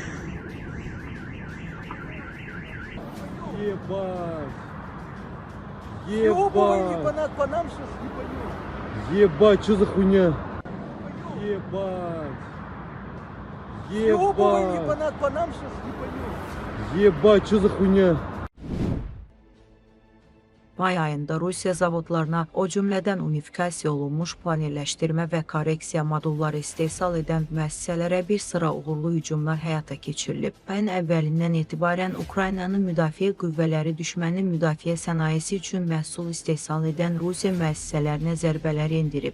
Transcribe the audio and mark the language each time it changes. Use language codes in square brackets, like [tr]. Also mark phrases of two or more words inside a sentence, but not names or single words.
[ru] Ебать. Ебать! По нам сейчас не пойдет. Ебать, что за хуйня? Ебать. Ебать. По нам сейчас не пойдет. Ебать, что за хуйня? [az] May ayında Rusiya zavodlarına, o cümlədən unifikasiya olunmuş panelləşdirmə və korreksiya modulları istehsal edən müəssisələrə bir sıra uğurlu hücumlar həyata keçirilib. Ayın əvvəlindən etibarən Ukraynanın müdafiə qüvvələri düşmənin müdafiə sənayesi üçün məhsul istehsal edən Rusiya müəssisələrinə zərbələr endirib.